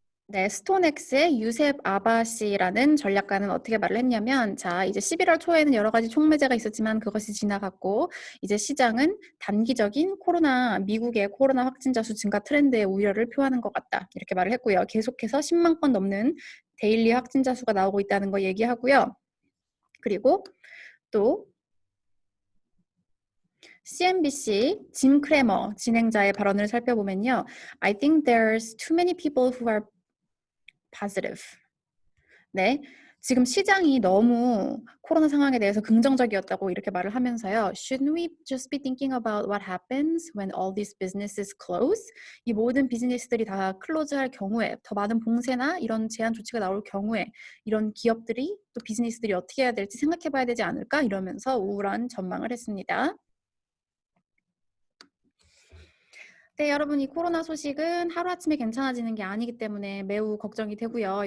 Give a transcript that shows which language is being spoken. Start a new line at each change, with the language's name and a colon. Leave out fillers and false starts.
Korean: 네, 스톤엑스의 유셉 아바시라는 전략가는 어떻게 말을 했냐면 자, 이제 11월 초에는 여러 가지 촉매제가 있었지만 그것이 지나갔고 이제 시장은 단기적인 미국의 코로나 확진자 수 증가 트렌드의 우려를 표하는 것 같다. 이렇게 말을 했고요. 계속해서 10만 건 넘는 데일리 확진자 수가 나오고 있다는 거 얘기하고요. 그리고 또 CNBC 짐 크레머 진행자의 발언을 살펴보면요.
English: I think there's too many people who are positive.
Korean: 네. 지금 시장이 너무 코로나 상황에 대해서 긍정적이었다고 이렇게 말을 하면서요.
English: Shouldn't we just be thinking about what happens when all these businesses close?
Korean: 이 모든 비즈니스들이 다 클로즈할 경우에 더 많은 봉쇄나 이런 제한 조치가 나올 경우에 이런 기업들이 또 비즈니스들이 어떻게 해야 될지 생각해 봐야 되지 않을까? 이러면서 우울한 전망을 했습니다. 네, 여러분, 이 코로나 소식은 하루아침에 괜찮아지는 게 아니기 때문에 매우 걱정이 되고요.